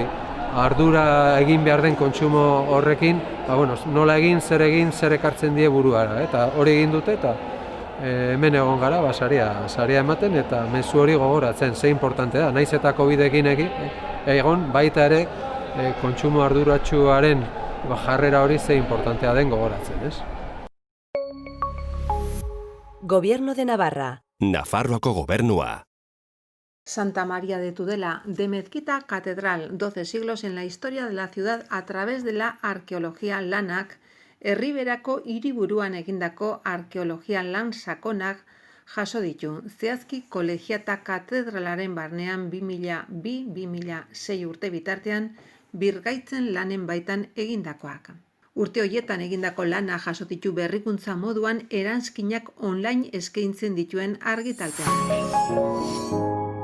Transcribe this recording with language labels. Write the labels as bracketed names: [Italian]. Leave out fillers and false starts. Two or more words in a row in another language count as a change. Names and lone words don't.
[Basque] Ardura egin behar den kontsumo horrekin, nola egin, zer ekartzen die buruara, eta hori egin dute, eta hemen egon gara, saria ematen, eta mezu hori gogoratzen, ze importante da, naiz eta Covidekin egon, baita ere, kontsumo arduratsuaren jarrera hori ze importantea den gogoratzen, ez? [Spanish] Gobierno de Navarra. [Basque] Nafarroako gobernua. Santa María de Tudela, de mezquita catedral, 12 siglos en la historia de la ciudad a través de la arqueología lanak, herriberako hiriburuan egindako arkeologia lan sakonak jaso ditu. Zehazki kolegiata katedralaren barnean 2002-2006 urte bitartean birgaitzen lanen baitan egindakoak. Urte horietan egindako lana jaso ditu berrikuntza moduan eranskinak online eskaintzen dituen argitalpean.